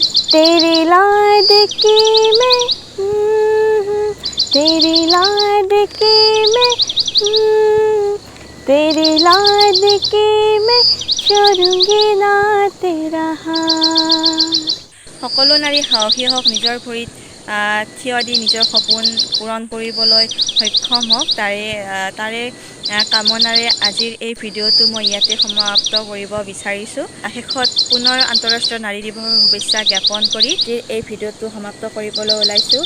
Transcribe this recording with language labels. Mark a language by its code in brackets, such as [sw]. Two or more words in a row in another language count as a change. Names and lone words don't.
[hi] तेरी लाडकी में तेरी लाडकी में तेरी लाडकी में छोड़ूंगी ना तेरा हाथ। [as] সকলো নাৰী সাহসী হওক, নিজৰ ভৰিত থিয় দি নিজৰ সপোন পূৰণ কৰিবলৈ সক্ষম হওক, তাৰে কামনাৰে আজিৰ এই ভিডিঅ'টো মই ইয়াতে সমাপ্ত কৰিব বিচাৰিছোঁ। শেষত পুনৰ আন্তঃৰাষ্ট্ৰীয় নাৰী দিৱসৰ শুভেচ্ছা জ্ঞাপন কৰি এই ভিডিঅ'টো সমাপ্ত কৰিবলৈ ওলাইছোঁ।